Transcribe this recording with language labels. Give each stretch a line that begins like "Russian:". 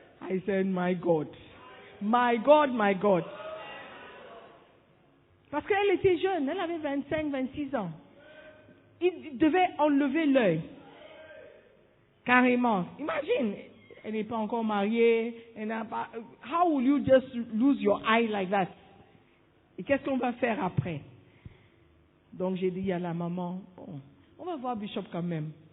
English: I said, my God, my God, my God.
French: Parce qu'elle était jeune, elle avait 25, 26 ans. Il devait enlever l'œil. Carrément. Imagine, elle n'est pas encore mariée, elle n'a pas...
English: How will you just lose your eye like that?
French: Et qu'est-ce qu'on va faire après? Donc j'ai dit à la maman, bon, on va voir Bishop quand même.